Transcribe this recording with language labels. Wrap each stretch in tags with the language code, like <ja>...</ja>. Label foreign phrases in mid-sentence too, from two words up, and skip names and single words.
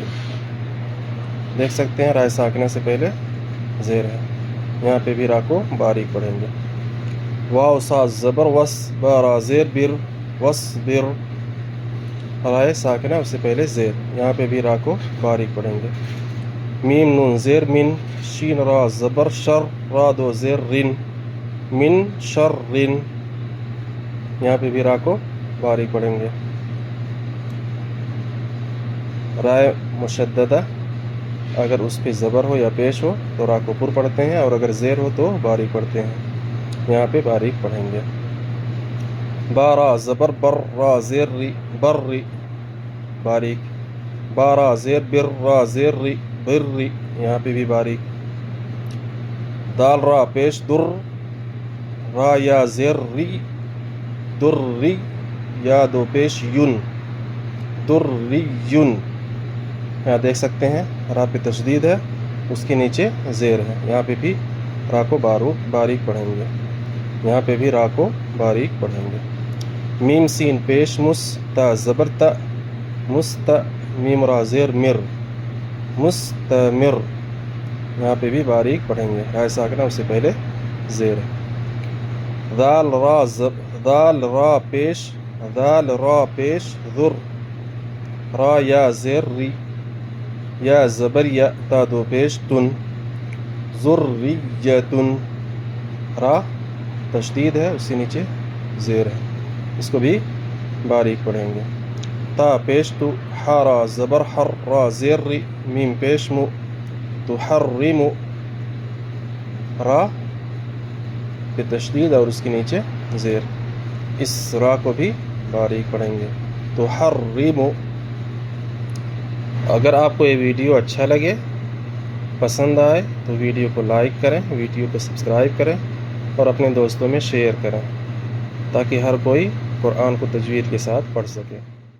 <ur>دیکھ سکتے ہیں رائے ساکنہ سے پہلے زیر ہے. یہاں پہ بھی را کو باریک پڑھیں گے. واو سا زبر وس با را زیر بر وس بر. رائے ساکنہ اس سے پہلے زیر. یہاں پہ بھی را کو باریک پڑھیں گے. میم نون زیر من شین را زبر شر را دو زیر رن من شر رن. یہاں پہ بھی را کو باریک پڑھیں گے. رائے مشددہ اگر اس پہ زبر ہو یا پیش ہو تو را کو پر پڑھتے ہیں، اور اگر زیر ہو تو باریک پڑھتے ہیں. یہاں پہ باریک پڑھیں گے. با را زبر بر را زیر ری بر ری باریک. با را زیر بر را زیر ری بر ری. یہاں پہ بھی باریک. دال را پیش در را یا زیر ری در ری یا دو پیش یون در ری یون. یہاں دیکھ سکتے ہیں را پہ تشدید ہے، اس کے نیچے زیر ہے. یہاں پہ بھی را کو باریک پڑھیں گے. یہاں پہ بھی را کو باریک پڑھیں گے. میم سین پیش مس تا زبر تا مست میم را زیر مر مستمر. یہاں پہ بھی باریک پڑھیں گے. رائے ساکنہ اس سے پہلے زیر ہے. دال را پیش ذر را یا زیر ری یا زبر یا تا دو پیش تن ذریتن. را تشدید ہے، اس سے نیچے زیر ہے، اس کو بھی باریک پڑھیں گے. تا پیش تو حرا زبر حر را زیر ری میم پیش مو تحرم. را پہ تشدید اور اس کے نیچے زیر. اس را کو بھی باریک پڑھیں گے. تحرم. اگر آپ کو یہ ویڈیو اچھا لگے، پسند آئے تو ویڈیو کو لائک کریں، ویڈیو کو سبسکرائب کریں اور اپنے دوستوں میں شیئر کریں تاکہ ہر کوئی قرآن کو تجوید کے ساتھ پڑھ سکے.</ur>